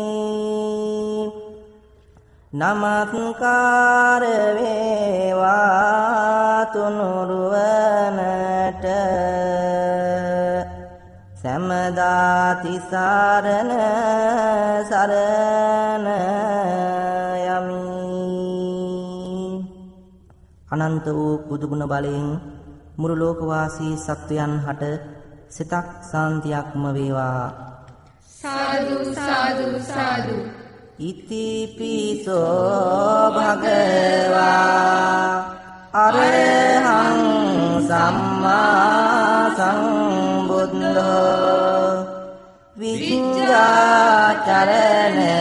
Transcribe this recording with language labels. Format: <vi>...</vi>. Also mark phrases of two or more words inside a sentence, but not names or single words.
<si>නමස්කාර වේවා තුනුරුවනට සෑමදා තිසරණ සරණ යමි අනන්ත වූ බුදුගුණ බලයෙන් මුළු ලෝකවාසී සත්වයන් හට සිතක් සාන්තියක්ම වේවා සාදු සාදු සාදු</si> <pi>ඉතිපිසෝ භගවා අරහං සම්මා සම්බුද්ධෝ විඤ්ඤාචරණ</pi>